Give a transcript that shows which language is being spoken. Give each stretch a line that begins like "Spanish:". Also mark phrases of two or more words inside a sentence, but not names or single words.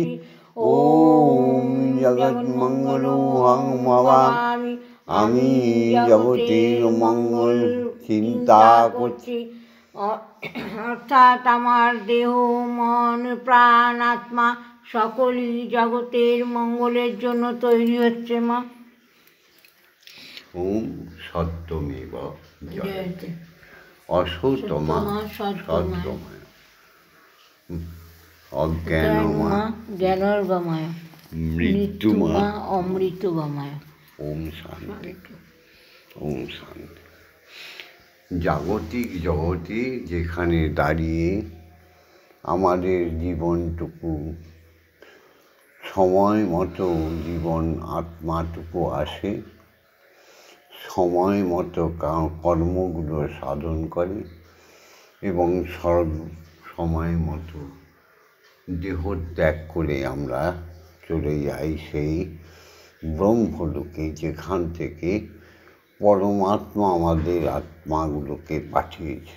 Sanskrit: ওম জগন্মঙ্গলমোহং ভবামি,
Bangla: আমি জগতের মঙ্গল চিন্তা করছি। অর্থাৎ আমার দেহ মন প্রাণ আত্মা সকলই জগতের মঙ্গলের জন্য তৈরি হচ্ছে মা।
Sanskrit: ওম সত্যমেব জয়তে, অসতমা সত্যময়, অজ্ঞানমা জ্ঞানর্গময়, মৃত্যুমা অমৃতগময়। ওম শান্তি, ওম শান্তি।
Bangla: জাগতিক জগতে যেখানে দাঁড়িয়ে আমাদের জীবনটুকু সময় মতো জীবন আত্মাটুকু আসে, সময় মতো কর্মগুলো সাধন করে এবং সময় মতো দেহ ত্যাগ করে আমরা চলে যাই সেই ব্রহ্মলোকে, যেখান থেকে পরমাত্মা আমাদের আত্মাগুলোকে পাঠিয়েছিল।